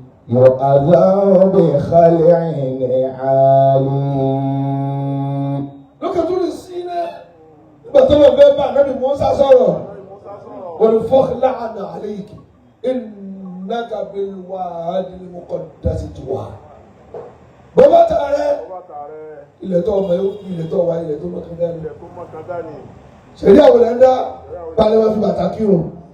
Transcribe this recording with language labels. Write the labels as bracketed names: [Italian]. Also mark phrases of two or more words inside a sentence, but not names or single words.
[Arabic] يؤذى بخلع نعال. [Yoruba] Lókè Túrì Sínà, nígbà tó lọ fẹ́ bá Ànábì Mùsá sọ̀rọ̀, ó ní, [Arabic] "فاخلعن عليك، إنك بالواد المقدس طوى." [Yoruba] Bọ́ bàtà rẹ, ilẹ̀ tó ọmọ yóò fi ilẹ̀ tó wá, ilẹ̀ tó mọ́ kan dání. Ṣèlú àwọn ilẹ̀ ń dá, balẹ̀ wá fi bàtà kírun.